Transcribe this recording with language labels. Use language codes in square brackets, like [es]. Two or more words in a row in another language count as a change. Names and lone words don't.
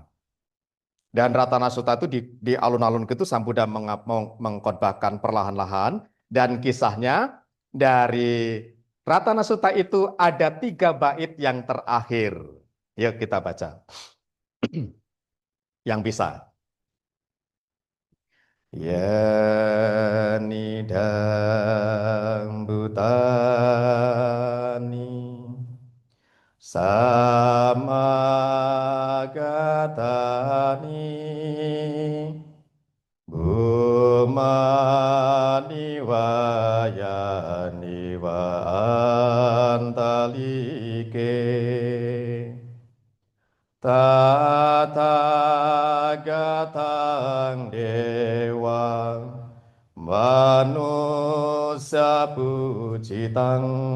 [id] Dan Ratana Sutta itu di alun-alun itu Sang Buddha mengkhotbahkan perlahan-lahan. Dan kisahnya dari Ratana Sutta itu ada 3 bait yang terakhir. Yuk kita baca. Yang bisa. [pi] Yenidang bhutani samagatani bhumani vayani va antalike Tathagatāng Dewang Manusa Pucitang